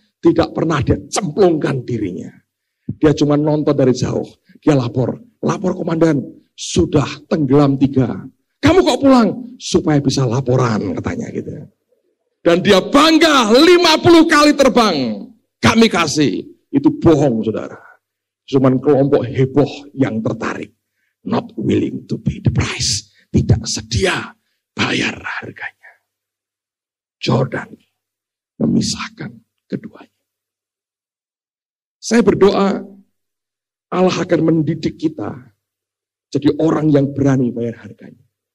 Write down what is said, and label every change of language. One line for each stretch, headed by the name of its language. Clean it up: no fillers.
Indonesian: Tidak pernah dia cemplungkan dirinya. Dia cuma nonton dari jauh, dia lapor komandan, sudah tenggelam 3. Kamu kok pulang? Supaya bisa laporan, katanya gitu. Dan dia bangga 50 kali terbang kamikaze. Itu bohong, saudara. Cuman kelompok heboh yang tertarik.
English: Not willing to pay the price.
Indonesian: Tidak sedia bayar harganya. Jordan memisahkan keduanya. Saya berdoa Allah akan mendidik kita jadi orang yang berani bayar harganya.